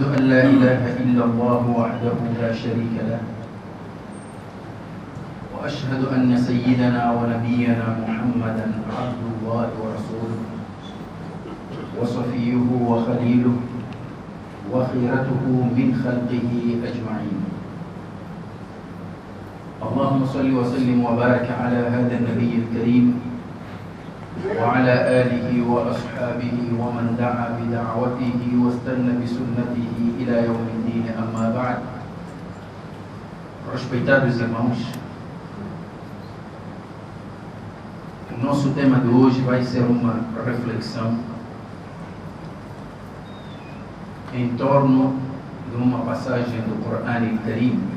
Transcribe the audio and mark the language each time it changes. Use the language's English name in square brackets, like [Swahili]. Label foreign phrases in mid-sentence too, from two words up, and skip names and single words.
[Arabic] لا إله إلا الله وحده لا شريك له وأشهد أن سيدنا ونبينا محمدا عبد الله ورسوله وصفيه وخليله وخيرته من خلقه أجمعين. اللهم صل وسلم وبارك على هذا النبي الكريم وعلى آله وأصحابه ومن دعا بدعوته واستنى بسنته إلى يوم الدين. أما بعد. [Portuguese] Respeitados irmãos, o nosso tema de hoje vai ser uma reflexão em torno de uma passagem do Corão Al-Karim